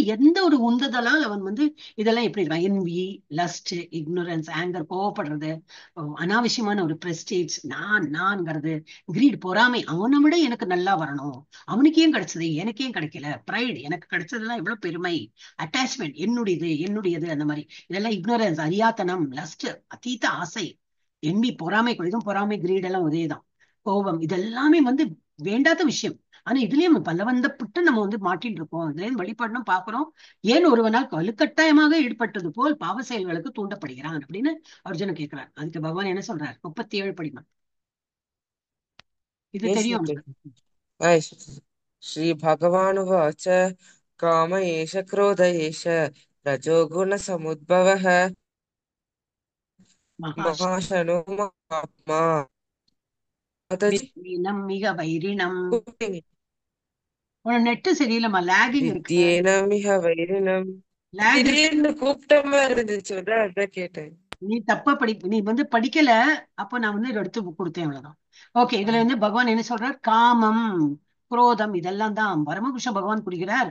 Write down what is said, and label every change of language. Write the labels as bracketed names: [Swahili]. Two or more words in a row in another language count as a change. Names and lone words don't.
[Tamil] எந்த ஒரு உந்துதலால் அவன் வந்து இதெல்லாம் எப்படி இருக்கான், என்வி, லஸ்ட், இக்னோரன்ஸ், ஆங்கர், கோவப்படுறது, அனாவசியமான ஒரு பிரஸ்டேஜ், நான்ங்கிறது, கிரீட், பொறாமை, அவனை விட எனக்கு நல்லா வரணும், அவனுக்கு ஏன் கிடைச்சது எனக்கு ஏன் கிடைக்கல, பிரைடு, எனக்கு கிடைச்சதெல்லாம் எவ்வளவு பெருமை, அட்டாச்மெண்ட், என்னுடையது என்னுடையது, அந்த மாதிரி இதெல்லாம் இக்னோரன்ஸ், அறியாத்தனம், லஸ்ட், அதீத ஆசை, என்வி, பொறாமை, இதுவும் பொறாமை கிரீட் எல்லாம் ஒரேதான், கோபம், இதெல்லாமே வந்து வேண்டாத விஷயம். ஆனா இதுலயும் நம்ம பலவந்தப்பட்டு நம்ம வந்து மாட்டிட்டு இருக்கோம், இதுலயும் வழிபடணும் பாக்குறோம். ஏன் ஒருவனால் வலுக்கட்டாயமாக ஈடுபட்டது போல் பாவ செயல்களுக்கு தூண்டப்படுகிறான் அப்படின்னு அர்ஜுனன் கேட்கிறார். அதுக்கு பகவான் என்ன சொல்றார், 37 படிமா, இது [English] yes, [Tamil] தெரியும் உனக்கு. [English] Mataji. Yes, Mataji. [Sanskrit] श्रीभगवानुवाच काम एष क्रोध एष रजोगुणसमुद्भवः மகாஷ் महाशनो महात्मा. माताजी वित्वीनम् मिक वैरिणम्. [Tamil] உன நெட்டு சரியில்லைம்மா, லேகிங் இருக்கு. [Sanskrit] वित्येनमिह वैरिणम्. [Tamil] லேக் இருக்கு, திடீர்னு கூப்பிட்ட மாதிரி இருந்துச்சு, அதான் கேட்டேன். நீ தப்பா நீ வந்து படிக்கல, அப்ப நான் வந்து இதை எடுத்து கொடுத்தேன், அவ்வளவுதான். ஓகே, இதுல வந்து பகவான் என்ன சொல்றார், காமம், குரோதம், இதெல்லாம் தான் பரமகிருஷ்ண பகவான் குறிக்கிறார்.